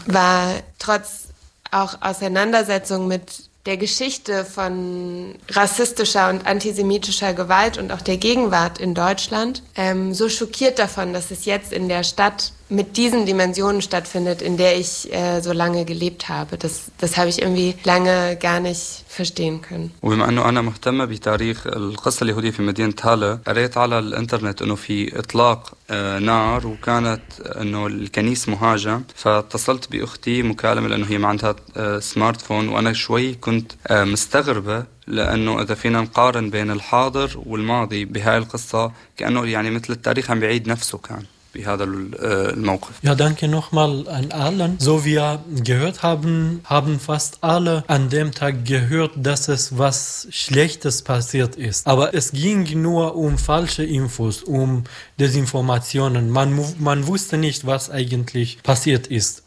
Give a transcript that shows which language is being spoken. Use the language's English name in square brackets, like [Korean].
[German] War trotz auch Auseinandersetzung mit der Geschichte von rassistischer und antisemitischer Gewalt und auch der Gegenwart in Deutschland, so schockiert davon, dass es jetzt in der Stadt mit diesen Dimensionen stattfindet, in der ich so lange gelebt habe. Das habe ich irgendwie lange gar nicht verstehen können. Und wenn man nur [Arabic] مهتم بتاريخ القصة اليهودية في مدينة هالة, قريت على الانترنت انه في اطلاق نار وكانت انه الكنيس مهاجم, فاتصلت باختي مكالمة لانه هي ما عندها سمارتفون وانا شوي كنت مستغربة لأنه إذا فينا نقارن بين الحاضر والماضي بهاي القصة كأنه يعني مثل التاريخ عم بيعيد نفسه كان [German] Ja, danke nochmal an allen. So wie wir gehört haben, haben fast alle an dem Tag gehört, dass es was Schlechtes passiert ist. Aber es ging nur um falsche Infos, um Desinformationen. Man wusste nicht, was eigentlich passiert ist.